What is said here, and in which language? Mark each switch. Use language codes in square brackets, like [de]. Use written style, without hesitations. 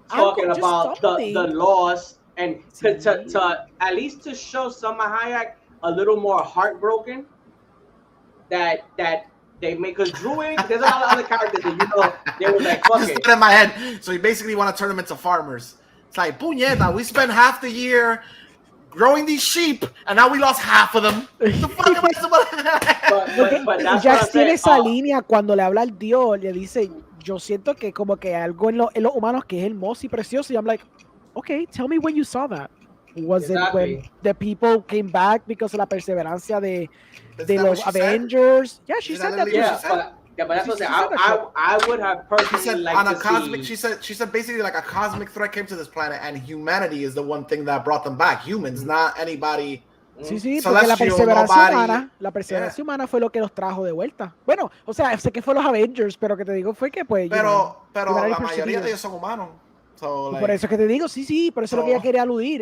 [en] Talking about the loss and to at least to show Salma Hayek a little more heartbroken that they make us Druid. There's a lot of other characters that they were like, fuck it. In my head. So you basically want to turn them into farmers. It's like, puñeta, we spent half the year growing these sheep, and now we lost half of them. The fuck am I supposed [es] Jax tiene esa línea cuando le habla al Dios, le dice, yo siento que como que algo en los humanos que es hermoso y precioso, y [en] I'm like, okay, tell me when you saw that. Was it when the people came back because of [es] la perseverancia de los Avengers? [en] Yeah, she said that. Yeah, but that's what I would have personally liked to cosmic, see. She said basically like a cosmic threat came to this planet, and humanity is the one thing that brought them back. Humans, not anybody. [es] Sí, porque la perseverancia humana fue lo que los trajo de vuelta. Bueno, o sea, sé que fue los Avengers, pero que te digo fue que pues. Pero la mayoría de ellos son humanos. [en] So, like, [es] por eso es que te digo, sí, por eso es lo que ella quería aludir.